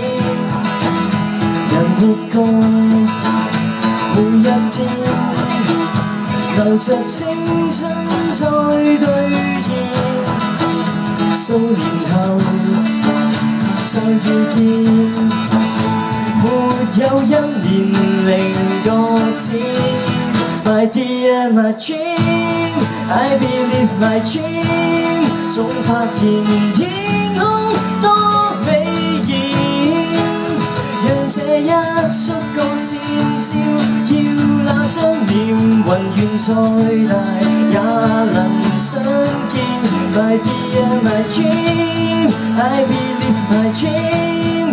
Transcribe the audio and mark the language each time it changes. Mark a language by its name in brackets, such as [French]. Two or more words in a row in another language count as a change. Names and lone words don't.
[Chinese] 人活過每一天，留着青春再兌現。數年後再遇見，沒有因年齡擱淺。 [English] My dear, my dream, I believe my dream。 [Chinese] 總發現天空多美豔，讓這一束光線照耀那張臉，雲緣再大也能相見。 [English] My dear, my dream, I believe my dream。